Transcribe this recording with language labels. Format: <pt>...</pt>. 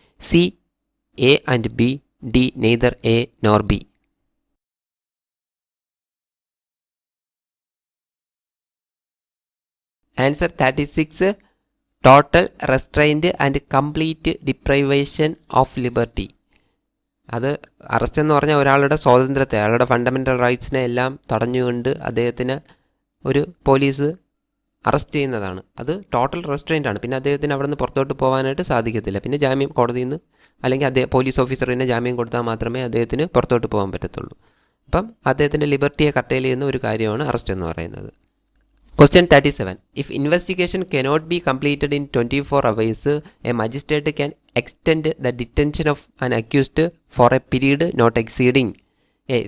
<en>C. A and B. D. Neither A nor B. Answer 36. Total restraint and complete deprivation of liberty.</en> <ml>അത് arrest എന്ന് പറഞ്ഞാൽ ഒരാളുടെ സ്വാതന്ത്ര്യത്തെ, അയാളുടെ ഫണ്ടമെൻ്റൽ റൈറ്റ്സിനെ എല്ലാം തടഞ്ഞുകൊണ്ട് അദ്ദേഹത്തിന് ഒരു പോലീസ് അറസ്റ്റ് ചെയ്യുന്നതാണ്. അത് ടോട്ടൽ റെസ്ട്രെയിൻ്റ് ആണ്. പിന്നെ അദ്ദേഹത്തിന് അവിടെ നിന്ന് പുറത്തോട്ട് പോകാനായിട്ട് സാധിക്കത്തില്ല. പിന്നെ ജാമ്യം കോടതിയിൽ നിന്ന് അല്ലെങ്കിൽ പോലീസ് ഓഫീസറിന് ജാമ്യം കൊടുത്താൽ മാത്രമേ അദ്ദേഹത്തിന് പുറത്തോട്ട് പോകാൻ പറ്റത്തുള്ളൂ. അപ്പം അദ്ദേഹത്തിൻ്റെ ലിബർട്ടിയെ കട്ടയിൽ ചെയ്യുന്ന ഒരു കാര്യമാണ് അറസ്റ്റ് എന്ന് പറയുന്നത്.</ml> <en>Question 37. If investigation cannot be completed in 24 hours, a magistrate can extend the detention of an accused for a period not exceeding A.</en>